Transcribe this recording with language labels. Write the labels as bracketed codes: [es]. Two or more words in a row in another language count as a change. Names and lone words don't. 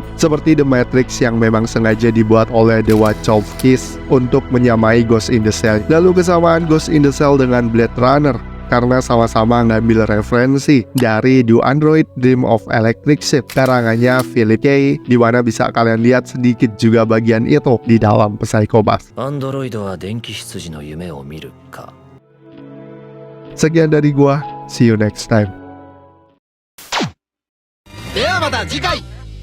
[id] Seperti The Matrix yang memang sengaja dibuat oleh The Wachowskis untuk menyamai Ghost in the Shell. Lalu kesamaan Ghost in the Shell dengan Blade Runner, karena sama-sama ngambil referensi dari Do Android Dream of Electric Sheep karangannya Philip K, di mana bisa kalian lihat sedikit juga bagian itu di dalam Psycho Pass. [ja] アンドロイドは電気羊の夢を見るか。 [id] Sekian dari gua, [en] see you next time. [ja] ではまた次回。